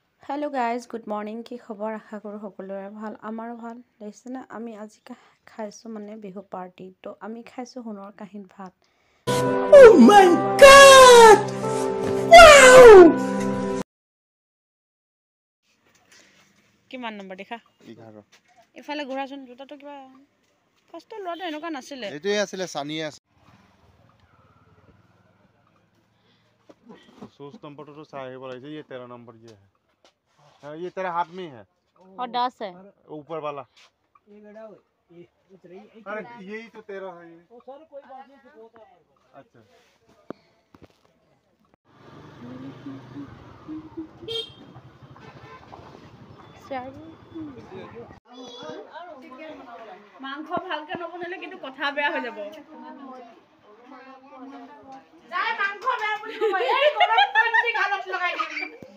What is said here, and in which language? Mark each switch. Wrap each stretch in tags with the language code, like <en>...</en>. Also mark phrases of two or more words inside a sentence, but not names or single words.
<en>hello guys good morning</en> <as>কি খবৰ আশা কৰো সকলোৰে ভাল আমাৰো ভাল লাগিছে না আমি আজি খাইছো মানে বিহু পাৰ্টি তো আমি খাইছো সোণৰ কাহিন ভাত</as> <en>oh my god wow</en> <as>কিমান নম্বৰ দেখা 11 ইফালে ঘোৰাচোন জুতাটো কিবা ফাৰ্ষ্ট লোৱাটো এনেকুৱা নাছিলে এইটোই আছিল সানিয়ে আছে</as> <hi>सोच नंबर तो साहिब वाला ये 13 नंबर ये है ये तेरे हाथ में है और 10 है ऊपर वाला अरे यही तो तेरा है वो सर कोई बात नहीं अच्छा</hi> <as>মাংস ভালকে নবনালে কিন্তু কথা বেয়া হৈ যাব যাই মাংস বেয়া বুলি কই এই গৰম পানী গালত লগাই দিম</as>